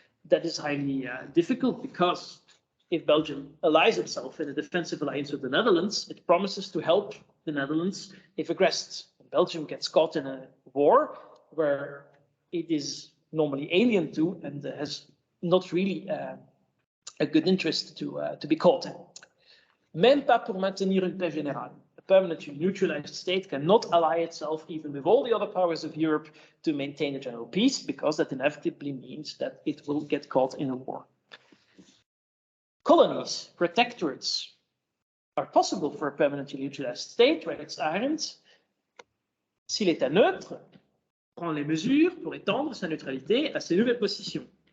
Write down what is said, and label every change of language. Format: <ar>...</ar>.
<en>That is highly difficult because if Belgium allies itself in a defensive alliance with the Netherlands, it promises to help the Netherlands if aggressed. Belgium gets caught in a war where it is normally alien to and has not really a good interest to be caught in.</en> <fr>Même pas pour maintenir une paix générale.</fr> <en>A permanently neutralized state cannot ally itself even with all the other powers of Europe to maintain a general peace, because that inevitably means that it will get caught in a war. Colonies, protectorates, are possible for a permanently neutralized state, writes Arendt,</en> <fr>si l'État neutre prend les mesures pour étendre sa neutralité à ses nouvelles positions.</fr>